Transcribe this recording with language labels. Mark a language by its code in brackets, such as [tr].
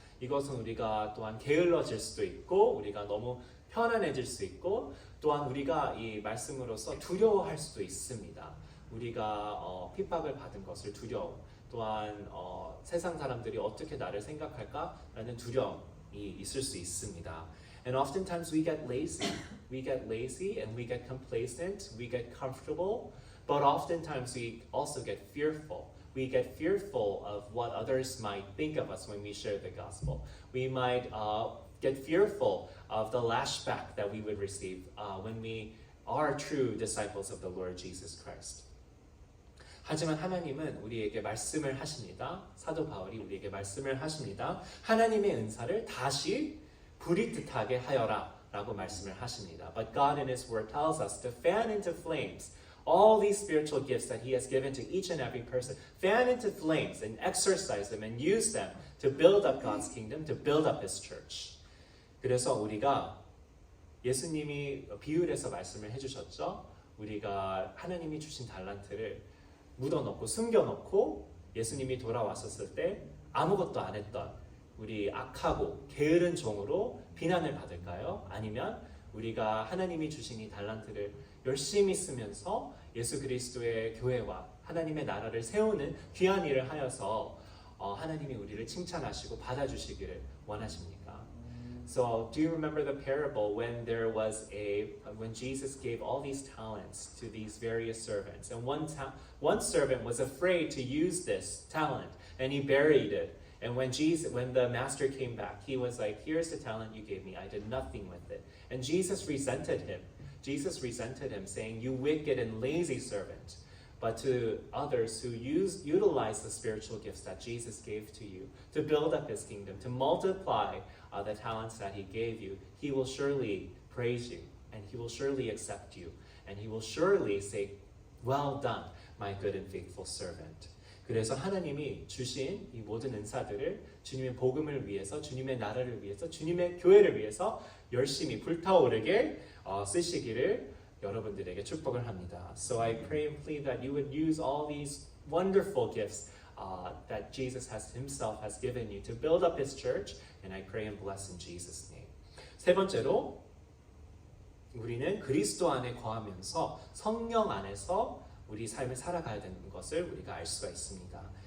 [ko] 이것은 우리가 또한 게을러질 수도 있고 우리가 너무 편안해질 수 있고 또한 우리가 이 말씀으로서 두려워할 수도 있습니다. 우리가 핍박을 받은 것을 두려움, 또한 세상 사람들이 어떻게 나를 생각할까라는 두려움이 있을 수 있습니다. [en] And oftentimes we get lazy and we get complacent, we get comfortable, but oftentimes we also get fearful. we get fearful of what others might think of us when we share the gospel. We might get fearful of the lashback that we would receive when we are true disciples of the Lord Jesus Christ. [ko] 하지만 하나님은 우리에게 말씀을 하십니다. 사도 바울이 우리에게 말씀을 하십니다. 하나님의 은사를 다시 불이듯하게 하여라 라고 말씀을 하십니다. [en] But God in His Word tells us to fan into flames all these spiritual gifts that He has given to each and every person. Fan into flames and exercise them and use them to build up God's kingdom, to build up His church. [ko] 그래서 우리가 예수님이 비유해서 말씀을 해주셨죠. 우리가 하나님이 주신 달란트를 묻어놓고 숨겨놓고 예수님이 돌아왔었을 때 아무것도 안 했던 우리 악하고 게으른 종으로 비난을 받을까요? 아니면 우리가 하나님이 주신 이 달란트를 열심히 쓰면서 예수 그리스도의 교회와 하나님의 나라를 세우는 귀한 일을 하여서 하나님이 우리를 칭찬하시고 받아주시기를 원하십니까? [en] So, do you remember the parable when when Jesus gave all these talents to these various servants, and one servant was afraid to use this talent, and he buried it. And when the master came back, he was like, "Here's the talent you gave me. I did nothing with it." And Jesus resented him. Jesus resented him, saying, "You wicked and lazy servant." But to others who utilize the spiritual gifts that Jesus gave to you to build up His kingdom, to multiply the talents that He gave you, He will surely praise you, and He will surely accept you, and He will surely say, "Well done, my good and faithful servant." [ko] 그래서 하나님이 주신 이 모든 은사들을 주님의 복음을 위해서, 주님의 나라를 위해서, 주님의 교회를 위해서 열심히 불타오르게 쓰시기를 여러분들에게 축복을 합니다. [en] So I pray and plead that you would use all these wonderful gifts that Jesus Himself has given you to build up His church, and I pray and bless in Jesus' name. [ko] 세 번째로 우리는 그리스도 안에 거하면서 성령 안에서 우리 삶을 살아가야 되는 것을 우리가 알 수가 있습니다.